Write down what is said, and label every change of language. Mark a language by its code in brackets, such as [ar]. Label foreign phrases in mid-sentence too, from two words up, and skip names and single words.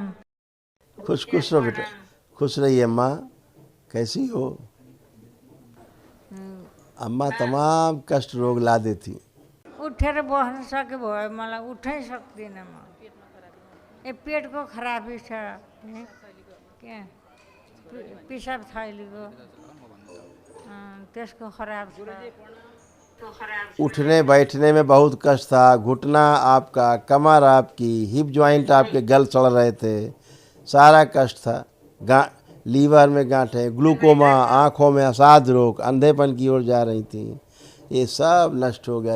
[hi] खुश खुश रहो बेटा, खुश रहिए। अम्मा कैसी हो? अम्मा तमाम कष्ट रोग ला देती। [ne] उठेर बस्न सके भयो, मलाई उठै सक्दिनँ म। ए पेटको खराबी छ, के पिसाब थैलीको त्यसको खराब छ। [hi] उठने बैठने में बहुत कष्ट था, घुटना आपका, कमर आपकी, [en] hip joint [hi] आपके गल सड़ रहे थे, सारा कष्ट था। लीवर में गांठें, ग्लूकोमा, आँखों में असाध रोग, अंधेपन की ओर जा रही थी, ये सब नष्ट हो गया।